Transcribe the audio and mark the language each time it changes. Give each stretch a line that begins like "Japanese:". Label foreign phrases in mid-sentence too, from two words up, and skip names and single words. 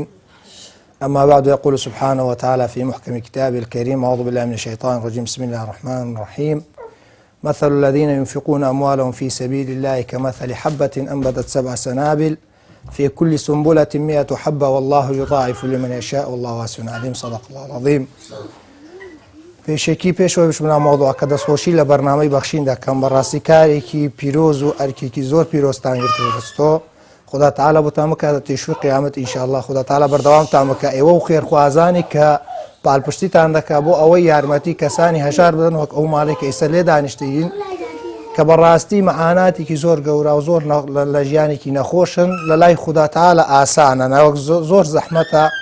Arabic: أما بعد، يقول سبحانه وتعالى في محكم كتابه الكريم: أعوذ بالله من الشيطان الرجيم، بسم الله الرحمن الرحيم. مثل الذين ينفقون أموالهم في سبيل الله كمثل حبة أنبتت 7 سنابل في كل سنبلة 100 حبة والله يضاعف لمن يشاء والله واسع عليم. صدق الله العظيم.
Central Kurdish: پێشێکی پێشەوەی بچمە مۆضوع کە دەستخۆشی لە بەرنامەی بەخشین دەکەم، بەڕاستی کارێکی پیرۆز و ئەرکێکی زۆر پیرۆستان گرتوە.
Arabic: خدا تعالی
Central Kurdish: بۆتان بکاتە تێشوی قیامەت ئینشاءالله.
Arabic: خدا تعالی
Central Kurdish: بەردەوامتان بکە، ئێوە و خێرخوازانی کە پاڵپشتیتان دەکا بۆ ئەوەی یارمەتی کەسانی هەژار بدەن وەک ئەو ماڵی کە ئێستا لێ دانیشتین، کە بەڕاستی مەعاناتێکی زۆر گەورە و زۆر لە ژیانێکی نەخۆشن لە لای خدا تعالی ئاسانە، ناوەک زۆر زەحمەتە